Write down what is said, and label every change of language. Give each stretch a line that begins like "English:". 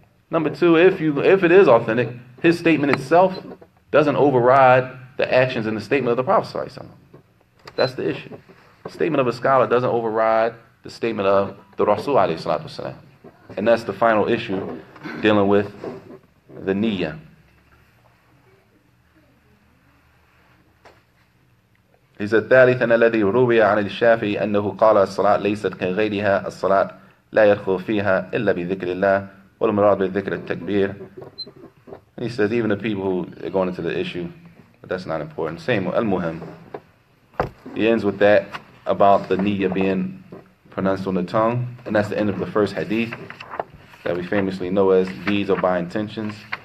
English: Number two, if it is authentic, his statement itself doesn't override the actions in the statement of the Prophet ﷺ. That's the issue. The statement of a scholar doesn't override the statement of the Rasul ﷺ. And that's the final issue dealing with the niyyah. He said,
Arabic: ثالثا الذي روي عن الشافعي أنه قال الصلاة ليست كغيرها الصلاة لا يدخل فيها إلا بذكر الله والمراد بذكر التكبير.
English: He says even the people who are going into the issue, but that's not important. Same al-muhim. He ends with that about the niyyah being pronounced on the tongue, and that's the end of the first hadith that we famously know as deeds or by intentions.